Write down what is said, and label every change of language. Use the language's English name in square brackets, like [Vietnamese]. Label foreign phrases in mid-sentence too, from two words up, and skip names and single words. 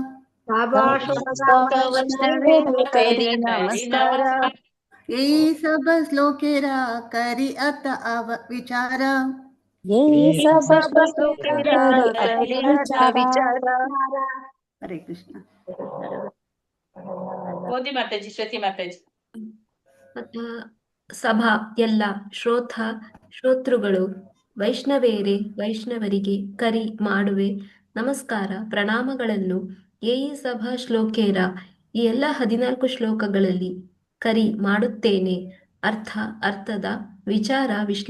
[Bangla] যহি সব শ্লোকের করি অর্থ বিচার. हरे कृष्ण. [Kannada] ಓದಿ ಮಾತಾಜಿ. ಶ್ರುತಿ ಮಾತಾಜಿ. ಸಭಾ ಎಲ್ಲ, ಶ್ರೋತೃಗಳು, ವೈಷ್ಣವರಿಗೆ ಕರಿ ಮಾಡುವೆ ನಮಸ್ಕಾರ ಪ್ರಣಾಮಗಳನ್ನು. [Bangla] যহি সভা শ্লোকের, [Kannada] ಈ ಎಲ್ಲ 14 ಶ್ಲೋಕಗಳಲ್ಲಿ ಕರಿ ಮಾಡುತ್ತೇನೆ ಅರ್ಥದ ವಿಶ್ಲೇಷಣೆಯನ್ನು.